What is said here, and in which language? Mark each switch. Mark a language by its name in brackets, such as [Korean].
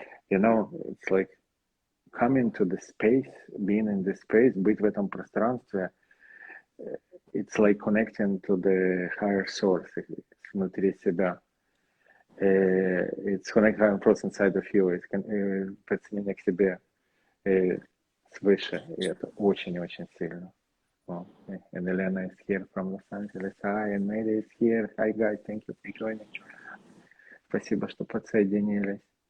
[English] it's like coming to the space, being in the space, [Russian] быть в этом пространстве, [English] it's like connecting to the higher source, [Russian] внутри себя. [English] It's connected [Russian] просто [English] inside of you, it's [Russian] подсоединение к себе свыше, и это очень-очень сильно. [English] Well, and Elena is here from Los Angeles. Hi, and Mary is here. Hi, guys. Thank you for joining. [Russian] Спасибо, что подсоединились.